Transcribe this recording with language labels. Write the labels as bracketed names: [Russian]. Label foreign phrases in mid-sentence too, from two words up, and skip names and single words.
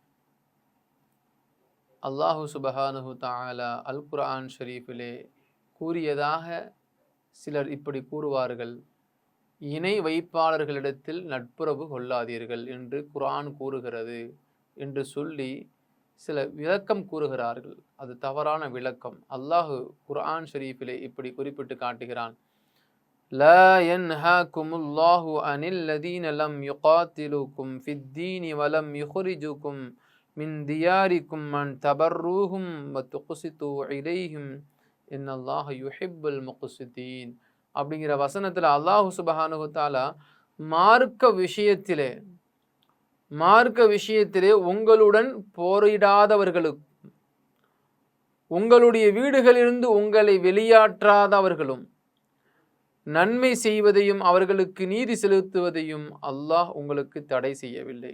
[Arabic] الله سبحانه تعالى [Tamil] அல் குர்ஆன் ஷரீஃபிலே கூறியதாக சிலர் இப்படி கூறுவார்கள்: இணை வைப்பாளர்களிடத்தில் நட்புறவு கொள்ளாதீர்கள் என்று குர்ஆன் கூறுகிறது என்று சொல்லி சில விளக்கம் கூறுகிறார்கள். அது தவறான விளக்கம். அல்லாஹு குர்ஆன் ஷரீஃபிலே இப்படி குறிப்பிட்டு காட்டுகிறான்: [Arabic] لا ينهاكم الله عن الذين لم يقاتلوكم في الدين ولم يخرجوكم من دياركم أن تبروهم وتقسطوا إليهم إن الله يحب المقسطين. [Tamil] அப்படிங்கிற வசனத்தில் [Arabic] الله سبحانه تعالى [Tamil] மார்க்க விஷயத்திலே உங்களுடன் போரிடாதவர்களும், உங்களுடைய வீடுகளிலிருந்து உங்களை வெளியாற்றாதவர்களும், நன்மை செய்வதையும் அவர்களுக்கு நீதி செலுத்துவதையும் அல்லாஹ் உங்களுக்கு தடை செய்யவில்லை.